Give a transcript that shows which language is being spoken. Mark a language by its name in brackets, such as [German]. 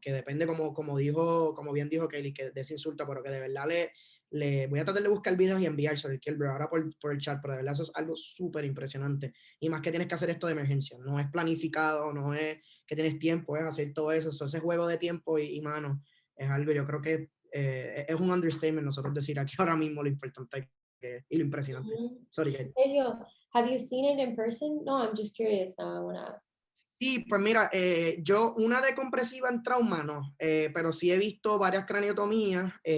[Spanish] Que depende como bien dijo Kelly, que de ese insulto, pero que de verdad le voy a tratar de buscar videos y enviar sobre el Kilberg ahora por el chat, pero de verdad eso es algo súper impresionante, y más que tienes que hacer esto de emergencia, no es planificado, no es que tienes tiempo, es hacer todo eso, ese juego de tiempo y mano, es algo, yo creo que es un understatement nosotros decir aquí ahora mismo lo importante y lo impresionante. [English] Sorry, Kelly. Have you seen it in person? No, I'm just curious now, I want to ask. [Spanish] Sí, pues mira, yo una decompresiva en trauma no, pero sí he visto varias craniotomías.